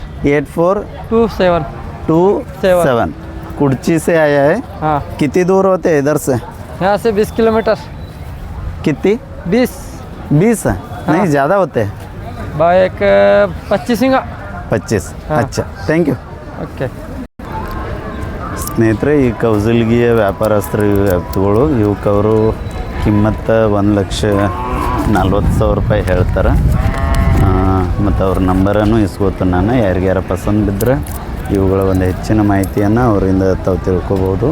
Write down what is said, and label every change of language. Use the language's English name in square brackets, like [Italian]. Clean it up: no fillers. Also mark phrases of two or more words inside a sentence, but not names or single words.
[Hindi] 84 27 27 कुर्ची से आया है हाँ कितनी दूर होते हैं इधर से यहाँ से 20 किलोमीटर कितनी 20 20 नहीं ज़्यादा होते हैं बाइक 25 ಹಿಂಗ 25 हाँ. [English] अच्छा thank you [Kannada] ಓಕೆ ಸ್ನೇಹಿತರೆ ಈ ಕೌಸಲ್ಗಿಯ ವ್ಯಾಪಾರಸ್ಥರು ಎತ್ತುಗಳು ಇವಕ್ಕೆ ಅವರು ಕಿಮ್ಮತ್ತು 1,40,000 ರೂಪಾಯಿ ಹೇಳ್ತಾರೆ. ಮತ್ತು ಅವ್ರ ನಂಬರನ್ನು ಇಸ್ಕೋತು ನಾನು. ಯಾರಿಗ್ಯಾರ ಪಸಂದ್ ಬಿದ್ದರೆ ಇವುಗಳ ಒಂದು ಹೆಚ್ಚಿನ ಮಾಹಿತಿಯನ್ನು ಅವರಿಂದ ತಾವು ತಿಳ್ಕೊಬೋದು.